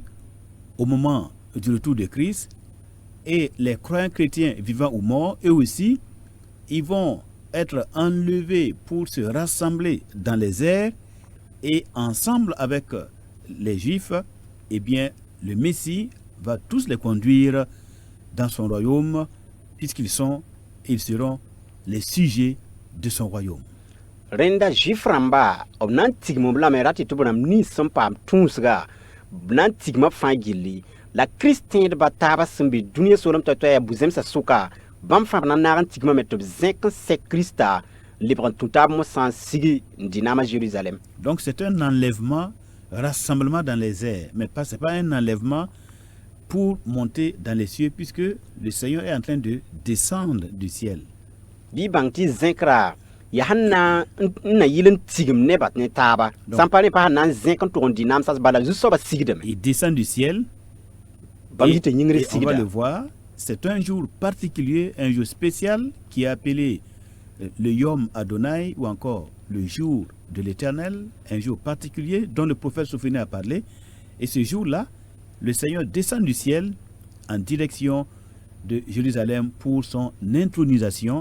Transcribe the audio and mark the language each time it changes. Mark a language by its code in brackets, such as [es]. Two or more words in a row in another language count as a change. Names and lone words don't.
[fr] au moment du retour de Christ, et les croyants chrétiens vivants ou morts, eux aussi, ils vont être enlevés pour se rassembler dans les airs, et ensemble avec les Juifs, eh bien, le Messie va tous les conduire dans son royaume, puisqu'ils seront les sujets de son royaume. [mos] rẽnda zɩf rãmba b na n tigm b lame rat tɩ b rãmb nins sẽn paam tũusga b na n tigma b fãa gilli la kirist tẽedba taaba sẽn be dũniyã soolem toɛ-toɛ yaa bu-zẽmsã sʋka bãmb fãa b na n naag n tigmame tɩ b zẽk n sɛk kiristã lebg n tũ taab mosã n sig n dɩ naam a Jérusalem. [fr] Donc c'est un enlèvement, rassemblement dans les airs, mais ce n'est pas un enlèvement pour monter dans les cieux, puisque le Seigneur est en train de descendre du ciel. [mos] Bɩ bãng tɩ zẽkra ya sẽn na n yɩl n tigm nebã ne taaba sã n pa ne pa sẽn na n zẽk n tʋg n dɩ naam sas bala zu-soabã sigdame [fr] Il descend du ciel. [mos] bãmb yɩ tɩ yĩngr [fr] Et on va [mos] sigda [fr] le voir, c'est un jour particulier, un jour spécial qui est appelé le [he] Yom Adonai [fr] ou encore le jour de l'Éternel, un jour particulier dont le prophète Sophonie a parlé. Et ce jour-là, le Seigneur descend du ciel en direction de Jérusalem pour son intronisation.